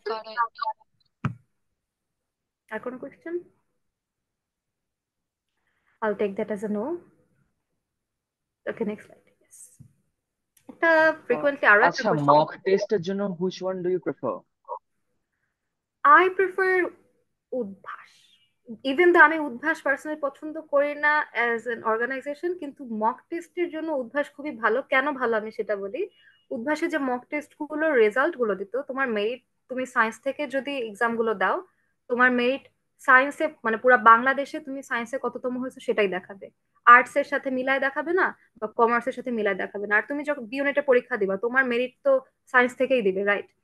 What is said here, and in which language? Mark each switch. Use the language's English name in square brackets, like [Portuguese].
[English] Question? got it. [Bangla] আর কোনো question? [English] I'll take that as a no. Okay, next slide. Yes. [Bangla] একটা frequently আরো একটা আচ্ছা, [English] Question, mock টেস্টের জন্য which one do you prefer? I prefer Udvash. [Bangla] Even তো আমি উদ্ভাস পার্সোনালি পছন্দ করি না অ্যাজ এন অর্গানাইজেশন, কিন্তু মক টেস্টের জন্য উদ্ভাস খুবই ভালো। কেন ভালো আমি সেটা বলি। উদ্ভাসে যে মক টেস্ট গুলোর রেজাল্ট গুলো দিত, তোমার মেরিট, তুমি সায়েন্স থেকে যদি এক্সাম গুলো দাও, তোমার মেরিট সায়েন্সে মানে পুরো বাংলাদেশে তুমি সায়েন্সে কততম হয়েছে সেটাই দেখাবে, আর্টস এর সাথে মিলায় দেখাবে না, বা কমার্সের সাথে মিলায় দেখাবে না। আর তুমি যখন বি ইউনিটে পরীক্ষা দিবা, তোমার মেরিট তো সায়েন্স থেকেই দিবে, রাইট?